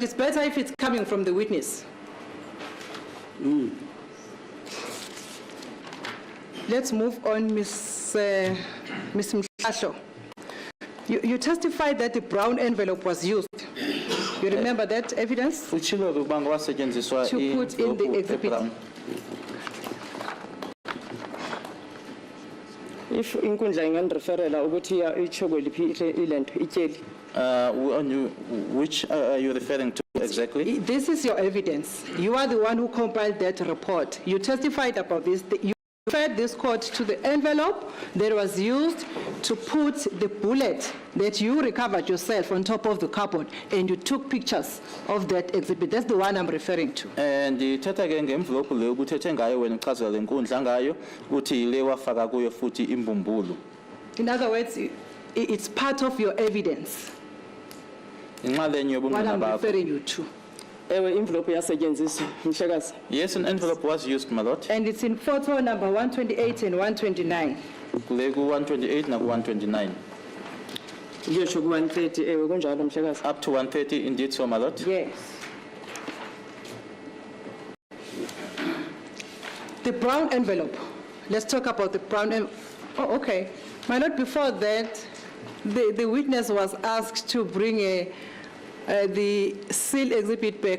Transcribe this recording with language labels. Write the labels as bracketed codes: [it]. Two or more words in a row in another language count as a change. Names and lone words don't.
[en] It's better if it's coming from the witness. Let's move on, Ms. Mhlahlo. You testified that the brown envelope was used. You remember that evidence? [xh] Utshilo ukuba kwasetshenziswa [en] To put in the exhibit. [xh] If inkundla ingandireferela ukuthi itsho kweliphi ilento ityeli. [en] Which are you referring to exactly? This is your evidence. You are the one who compiled that report. You testified about this. You referred this court to the envelope that was used to put the bullet that you recovered yourself on top of the cupboard, and you took pictures of that exhibit. That's the one I'm referring to. [xh] And ithatha ke ngemvulopu le ubuthethe ngayo wena uchazela lenkundla ngayo uthi ile wafaka kuyo futhi imbumbulu. [en] In other words, it's part of your evidence, [xh] Inxalenye [en] what [xh] yobungqina [en] I'm [xh] bakho. [en] referring you to. [xh] Ewe envelope yasetyenziswa mhlekazi. [en] Yes, an envelope was used, my lord. And it's in photo number 128 and 129. [xh] Kule ku 128 na ku 129. Ngiyotsho ku 130 ewe kunjalo mhlekazi. [en] Up to 130 indeed, so my lord. Yes. The brown envelope. Let's talk about the brown envelope. Oh, okay. My lord, before that, the witness was asked to bring the seal exhibit back.